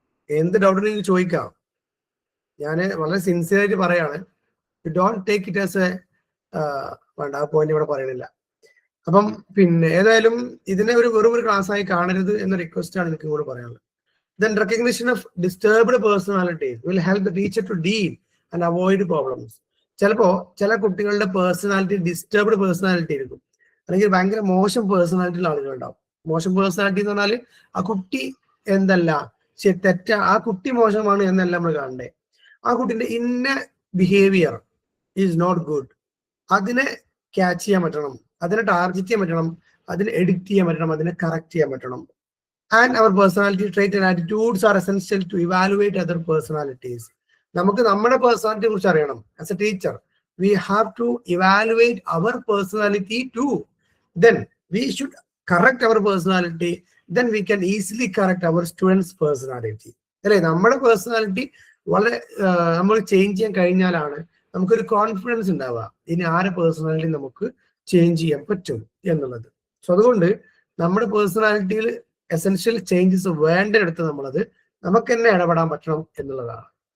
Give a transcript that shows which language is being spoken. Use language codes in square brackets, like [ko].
[ml] എന്ത് ഡൗട്ടുണ്ടെങ്കിൽ ചോദിക്കാം. ഞാൻ വളരെ സിൻസിയറായിട്ട് പറയാണ്. [en] you don't take it as a [ml] വേണ്ട, ആ പോയിന്റ് ഇവിടെ പറയണില്ല. അപ്പം പിന്നെ ഏതായാലും ഇതിനെ വെറും ഒരു ക്ലാസ് ആയി കാണരുത് എന്ന റിക്വസ്റ്റ് ആണ് എനിക്ക് കൂടെ പറയാനുള്ളത്. [en] Then recognition of disturbed personalities will help the teacher to deal and avoid problems. [ml] ചിലപ്പോ ചില കുട്ടികളുടെ പേഴ്സണാലിറ്റി ഡിസ്റ്റർബ്ഡ് പേഴ്സണാലിറ്റി ആയിരിക്കും, അല്ലെങ്കിൽ ഭയങ്കര മോശം പേഴ്സണാലിറ്റിയുള്ള ആളുകളുണ്ടാവും. മോശം പേഴ്സണാലിറ്റി എന്ന് പറഞ്ഞാൽ ആ കുട്ടി എന്തല്ല ആ കുട്ടി മോശമാണ് എന്നല്ല നമ്മൾ കാണണ്ടേ. ആ കുട്ടിന്റെ ഇന്ന [en] Behaviour is not good. [ml] അതിനെ ക്യാച്ച് ചെയ്യാൻ പറ്റണം, അതിനെ ടാർഗറ്റ് ചെയ്യാൻ പറ്റണം, അതിനെ എഡിറ്റ് ചെയ്യാൻ പറ്റണം, അതിനെ കറക്റ്റ് ചെയ്യാൻ പറ്റണം. [en] And our personality trait and attitudes are essential to evaluate other personalities. [ml] നമുക്ക് നമ്മുടെ പേഴ്സണാലിറ്റിയെ കുറിച്ച് അറിയണം. [en] As a teacher, we have to evaluate our personality too. Then we should correct our personality. Then we can easily correct our students' personality. [ml] അല്ലേ? നമ്മുടെ personality വളരെ നമ്മൾ change ചെയ്യാൻ കഴിഞ്ഞാലാണ് നമുക്കൊരു കോൺഫിഡൻസ് ഉണ്ടാവുക ഇനി ആരെ പേഴ്സണാലിറ്റി നമുക്ക് ചേഞ്ച് ചെയ്യാൻ പറ്റും എന്നുള്ളത്. സോ അതുകൊണ്ട് നമ്മുടെ പേഴ്സണാലിറ്റിയിൽ എസെൻഷ്യൽ ചേഞ്ചസ് വേണ്ടടുത്ത് നമ്മളത് നമുക്ക് തന്നെ ഇടപെടാൻ പറ്റണം എന്നുള്ളതാണ്.